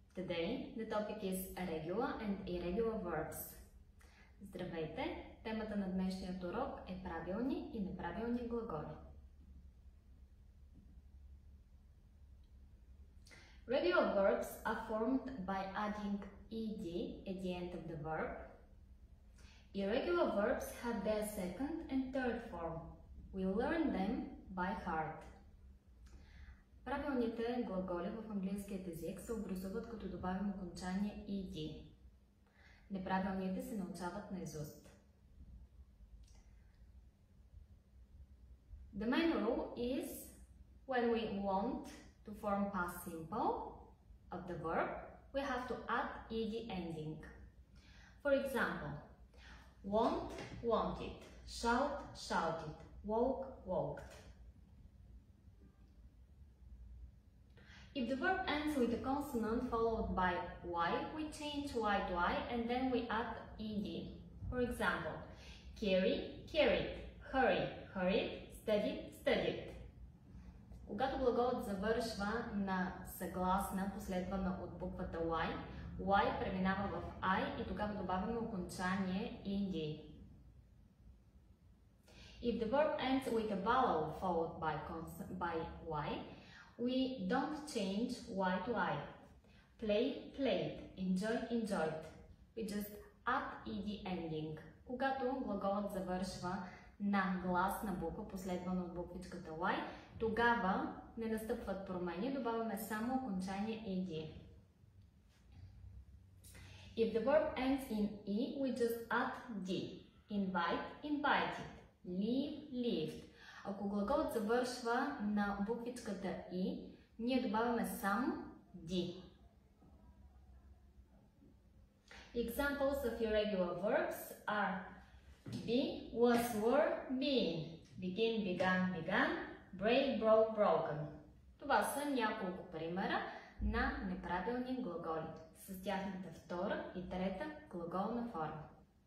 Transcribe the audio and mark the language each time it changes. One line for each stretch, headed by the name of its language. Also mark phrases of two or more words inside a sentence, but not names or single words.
English: today the topic is regular and irregular verbs.
Bulgarian: Здравейте! Темата на днешният урок е правилни и неправилни глаголи.
English: Regular verbs are formed by adding ed at the end of the verb. Irregular verbs have their second and third form. We learn them by heart.
Bulgarian: Правилните глаголи в английският език се образуват като добавим окончание ed. Неправилните се научават наизуст.
English: The main rule is when we want to form past simple of the verb, we have to add ed ending. For example, want, wanted, shout, shouted, woke, woked. If the verb ends with a consonant followed by y, we change y to I and then we add ed. For example, carry, carried, hurry, hurried, studied, studied.
Bulgarian: Когато глаголът завършва на съгласна, последвана от буквата y преминава в I и тогава добавяме окончание ed.
English: If the verb ends with a vowel followed by y, we don't change y to I. Play, played, enjoy, enjoyed. We just add ed ending.
Bulgarian: Когато глаголът завършва на гласна буква, последвана от буквичката y, тогава не настъпват промени, добавяме само окончание ed.
English: If the verb ends in e, we just add d. Invite, invited. Leave, lived.
Bulgarian: Ако глаголът завършва на буквичката и, ние добавяме само d.
English: Examples of irregular verbs are be, was, were, being, begin, began, began, break, broke, broken.
Bulgarian: Това са няколко примера на неправилни глаголи с тяхната втора и трета глаголна форма.